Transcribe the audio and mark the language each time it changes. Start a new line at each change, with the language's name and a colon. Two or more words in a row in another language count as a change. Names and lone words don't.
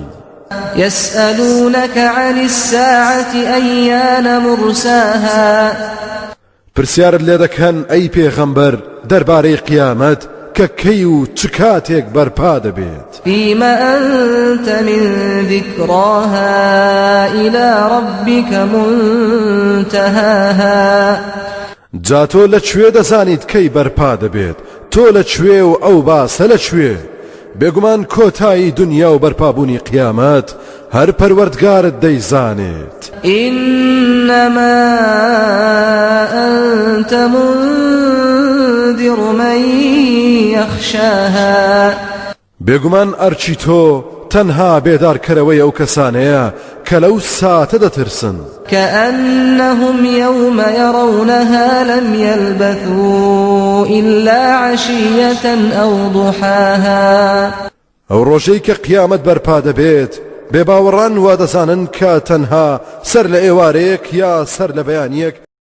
Arabic: يسألونك عن الساعة أيان مرساها
Central Kurdish: پرسیارت لێ دەکەن ئەی پێغەمبەر دەربارەی قیامەت کە کەی و چ کاتێک بەرپا دەبێت.
Arabic: فيما أنت من ذكراها إلى ربك منتهاها.
Central Kurdish: جا تۆ لەکوێ دەزانیت کەی بەرپا دەبێت تۆ لەکوێ و ئەو باسە لەکوێ. بێگومان کۆتایی دنیا و بەرپابوونی قیامەت هەر پەروەردگارت دەیزانێت.
Arabic: إنما أنت منذر من يخشاها.
Central Kurdish: بێگومان ئەرچی تۆ تەنها بێدارکەرەوەی ئەو کەسانەیە کە لەو ساتە دەترسن.
Arabic: كأنهم يوم يرونها لم يلبثوا إلا عشية أو ضحاها.
Central Kurdish: ئەو ڕۆژەی کە قیامەت بەرپا دەبێت بێباوەڕان وا دەزانن کە تەنها سەر لە ئێوارەیەک یا سەر لە بەیانیەک